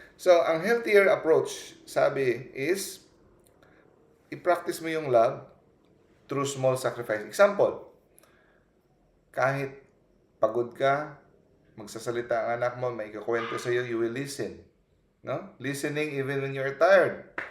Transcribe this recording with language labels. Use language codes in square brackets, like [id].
[en] So, ang healthier approach, sabi, is i-practice mo yung love through small sacrifice. [tl] Example, kahit pagod ka, magsasalita ang anak mo, may ikakwento sa iyo, [en] you will listen. [tl] No? [en] Listening even when you're tired.